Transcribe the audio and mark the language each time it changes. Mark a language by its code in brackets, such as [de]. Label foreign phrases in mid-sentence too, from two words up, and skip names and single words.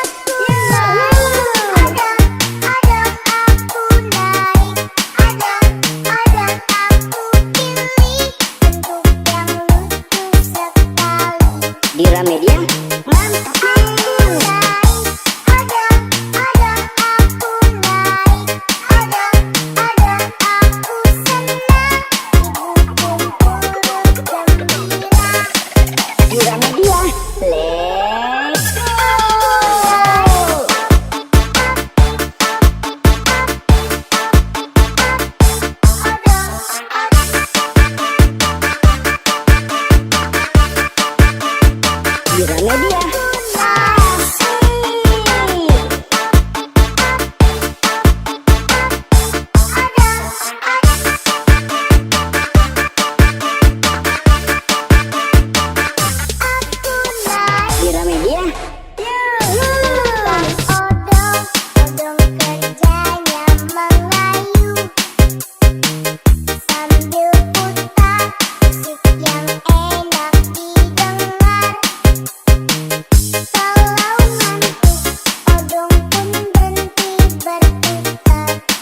[id] Bira Media. Bira Media. [en] Let's go. [id] Bira Media. Bira Media. Odong kerjanya mengayu sambil putar musik yang enak didengar. Kalau ngantuk, odong pun berhenti berputar.